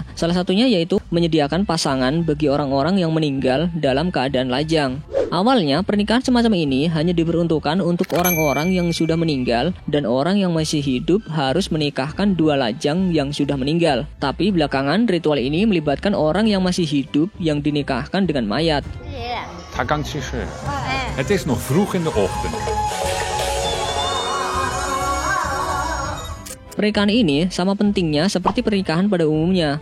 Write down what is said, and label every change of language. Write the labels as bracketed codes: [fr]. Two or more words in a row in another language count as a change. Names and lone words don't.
[id] Salah satunya yaitu menyediakan pasangan bagi orang-orang yang meninggal dalam keadaan lajang. Awalnya pernikahan semacam ini hanya diperuntukkan untuk orang-orang yang sudah meninggal dan orang yang masih hidup harus menikahkan dua lajang yang sudah meninggal. Tapi belakangan ritual ini melibatkan orang yang masih hidup yang dinikahkan dengan mayat. [nl] Het is nog vroeg in de ochtend. [id] Pernikahan ini sama pentingnya seperti pernikahan pada umumnya.